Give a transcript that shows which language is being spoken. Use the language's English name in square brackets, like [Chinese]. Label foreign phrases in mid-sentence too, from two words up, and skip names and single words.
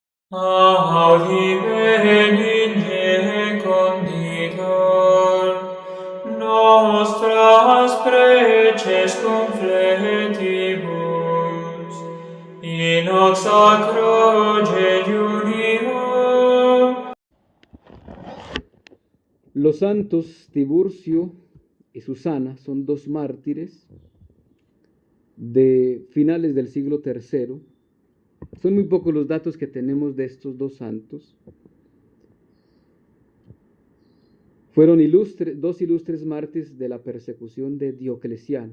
[Latin] Audime conditor, nostras preces confletibus, in hoc sacro jejunio. [Spanish] Los santos Tiburcio y Susana son dos mártires de finales del siglo III. Son muy pocos los datos que tenemos de estos dos santos. Fueron dos ilustres mártires de la persecución de Diocleciano.